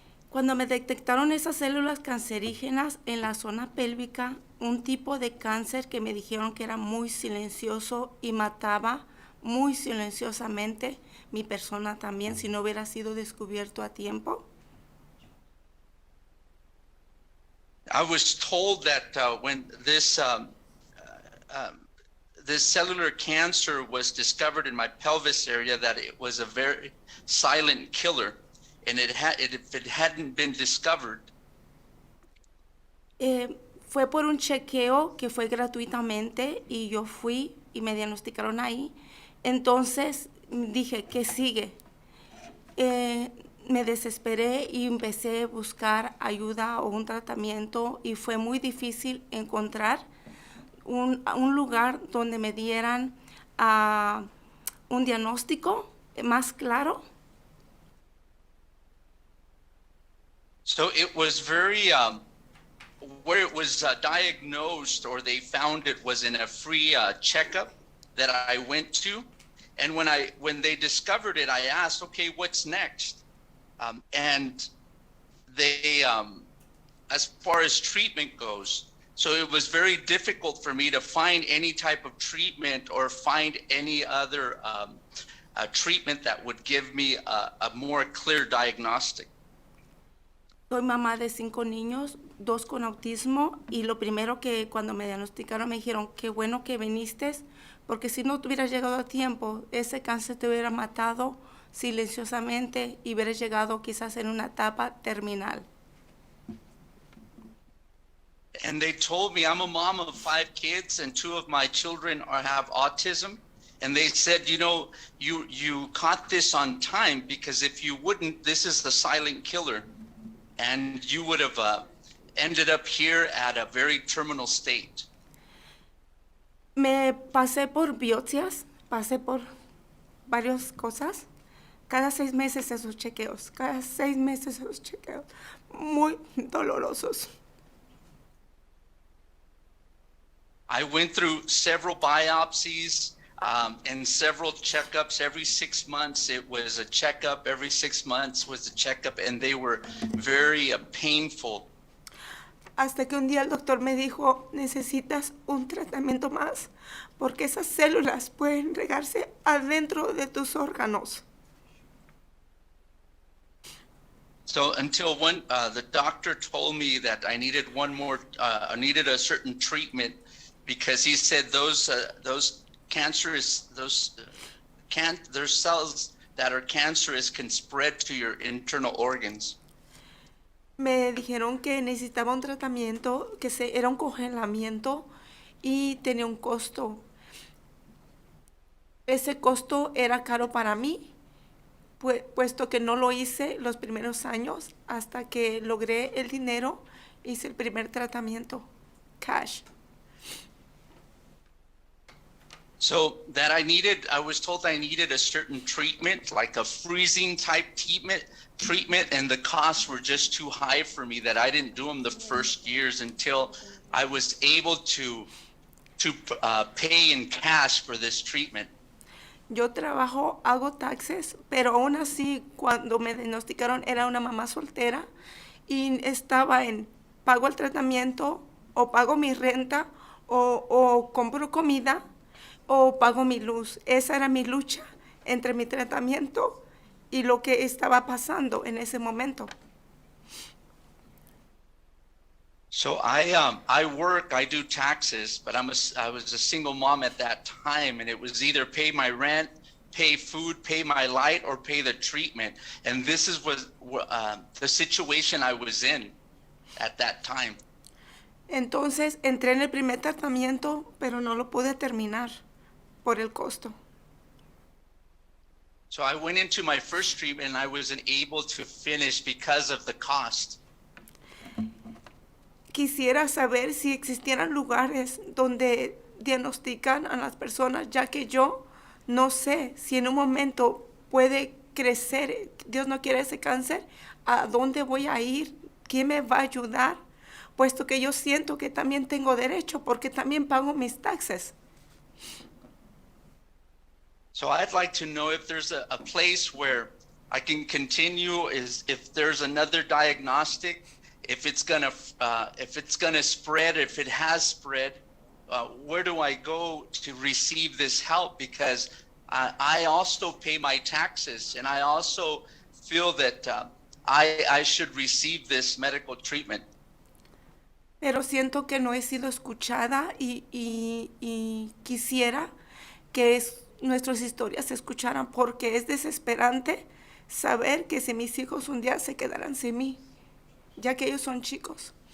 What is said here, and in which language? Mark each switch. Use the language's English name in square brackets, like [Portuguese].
[Spanish] Cuando me detectaron esas células cancerígenas en la zona pélvica, un tipo de cáncer que me dijeron que era muy silencioso y mataba muy silenciosamente mi persona también si no hubiera sido descubierto a tiempo. [English] I was told that when this cellular cancer was discovered in my pelvis area, that it was a very silent killer, and if it hadn't been discovered. [Spanish] Fue por un chequeo que fue gratuitamente y yo fui y me diagnosticaron ahí. Entonces dije, ¿qué sigue? Me desesperé y empecé a buscar ayuda o un tratamiento y fue muy difícil encontrar un lugar donde me dieran un diagnóstico más claro. [English] So it was very, where it was diagnosed or they found it was in a free checkup that I went to. And when they discovered it, I asked, okay, what's next? And they, as far as treatment goes, so it was very difficult for me to find any type of treatment or find any other treatment that would give me a more clear diagnostic. [Spanish] Soy mamá de 5 niños, 2 con autismo, y lo primero que cuando me diagnosticaron me dijeron, qué bueno que viniste, porque si no hubieras llegado a tiempo, ese cáncer te hubiera matado silenciosamente y hubieras llegado quizás en una etapa terminal. [English] And they told me I'm a mom of 5 kids and 2 of my children have autism. And they said, you know, you caught this on time because if you wouldn't, this is the silent killer. And you would have, ended up here at a very terminal state. [Spanish] Me pasé por biopsias, pasé por varias cosas. Cada 6 meses esos chequeos, cada 6 meses esos chequeos, muy dolorosos. [English] I went through several biopsies and several checkups every 6 months. It was a checkup every 6 months was a checkup, and they were very painful. [Spanish] Hasta que un día el doctor me dijo, necesitas un tratamiento más, porque esas células pueden regarse adentro de tus órganos. [English] So until the doctor told me that I needed I needed a certain treatment, because he said those cancerous, there's cells that are cancerous can spread to your internal organs. [Spanish] Me dijeron que necesitaba un tratamiento, que era un congelamiento y tenía un costo. Ese costo era caro para mí, puesto que no lo hice los primeros años hasta que logré el dinero, hice el primer tratamiento, cash. [English] So that I was told I needed a certain treatment, like a freezing type treatment, and the costs were just too high for me, that I didn't do them the first years until I was able to pay in cash for this treatment. [Spanish] Yo trabajo, hago taxes, pero aún así cuando me diagnosticaron era una mamá soltera y estaba en pago el tratamiento o pago mi renta o compro comida o pago mi luz. Esa era mi lucha entre mi tratamiento y lo que estaba pasando en ese momento. [English] So I work, I do taxes, but I was a single mom at that time, and it was either pay my rent, pay food, pay my light, or pay the treatment. And this was the situation I was in at that time. [Spanish] Entonces entré en el primer tratamiento, pero no lo pude terminar por el costo. [English] So I went into my first treatment and I wasn't able to finish because of the cost. [Spanish] Quisiera saber si existieran lugares donde diagnostican a las personas, ya que yo no sé si en un momento puede crecer, Dios no quiere ese cáncer, a dónde voy a ir, quién me va a ayudar, puesto que yo siento que también tengo derecho porque también pago mis taxes. [English] So I'd like to know if there's a place where I can continue, if there's another diagnostic, if it's gonna spread, if it has spread, where do I go to receive this help? Because I also pay my taxes, and I also feel that I should receive this medical treatment. [Spanish] Pero siento que no he sido escuchada y quisiera que nuestras historias se escucharan, porque es desesperante saber que si mis hijos un día se quedarán sin mí, ya que ellos son chicos.